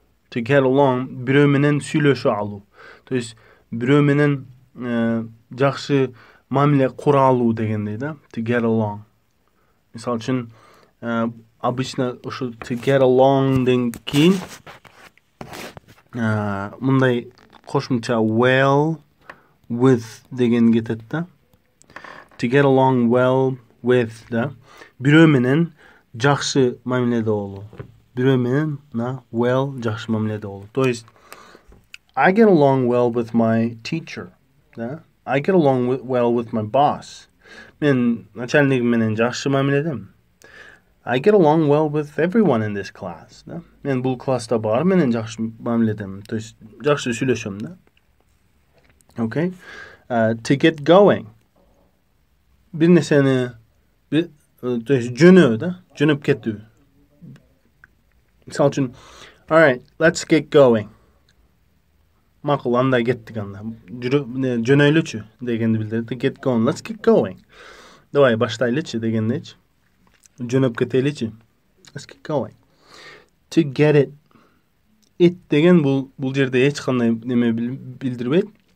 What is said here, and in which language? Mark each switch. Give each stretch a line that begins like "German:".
English: To get along
Kyrgyz: бирөө менен сүйлөшө алуу. То есть бирөө менен жакшы мамиле кура алуу дегендей да.
English: To get along.
Kyrgyz: Мисалы үчүн обычно ушу
English: to get along
Kyrgyz: ден кийин мындай кошумча
English: well with
Kyrgyz: деген кетет да.
English: To get along well with да.
Kyrgyz: Бирөө менен жакшы мамиледе болуу. Бирөө менен well жакшы мамиледе болуу.
English: То есть I get along well with my teacher, да. I get along well with my boss.
Kyrgyz: Мен начальник менен жакшы мамиледем.
English: I get along well with everyone in this class. Да?
Kyrgyz: Мен бул класста бар менен жакшы мамиледем. То есть жакшы сүйлөшөм да.
English: Okay? To get going.
Kyrgyz: Бир нерсени то есть жөнөө да, жөнөп кетүү.
English: Мисалы үчүн, all right, let's get going.
Kyrgyz: Макул, андай кеттик анда. Жөнөйлүчү дегенди билдирет.
English: To get going. Let's get going.
Kyrgyz: Давай баштайлычы дегендейчи. Жөнөп кетеличи.
English: Let's get going. To get it.
Kyrgyz: It деген бул жерде эч кандай неме билдирбейт.